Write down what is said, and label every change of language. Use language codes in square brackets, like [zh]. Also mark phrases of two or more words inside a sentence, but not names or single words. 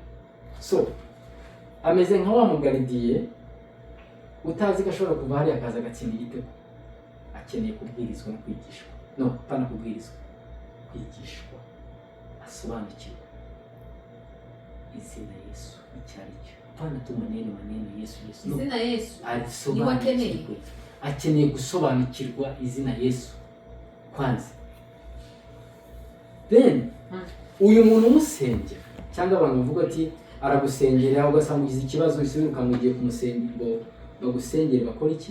[rw] So ameze nka wa mugaridiye utazi ko ashobora kuva hariya akaza agatsinda igitego. Akeneye kubwirizwa no kwigishwa. No, pana kubwirizwa, kwigishwa, asobanukirwa izina Yesu icyo ari cyo. [sw] Pana tu maneno Yesu. [rw] Izina Yesu asobanukirwe. Akeneye gusobanukirwa izina Yesu kwanza. Then uyu muntu umusengera cyangwa abantu bavuga ati aragusengera ugasanga ugize ikibazo isubiye ukamugiye kumusengera ngo bagusengere bakora iki?